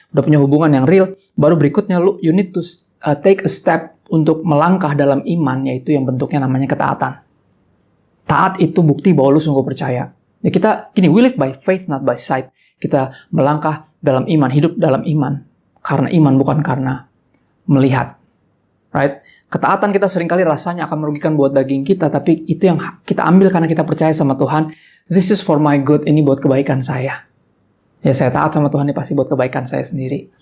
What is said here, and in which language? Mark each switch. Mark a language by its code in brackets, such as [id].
[id] Udah punya hubungan yang real. Baru berikutnya [en] you need to take a step [id] untuk melangkah dalam iman, yaitu yang bentuknya namanya ketaatan. Taat itu bukti bahwa lu sungguh percaya. Ya kita gini, [en] we live by faith not by sight. [id] Kita melangkah dalam iman, hidup dalam iman karena iman, bukan karena melihat. Right? Ketaatan kita seringkali rasanya akan merugikan buat daging kita, tapi itu yang kita ambil karena kita percaya sama Tuhan. [en] This is for my good, [id] ini buat kebaikan saya. Ya, saya taat sama Tuhan, ini pasti buat kebaikan saya sendiri.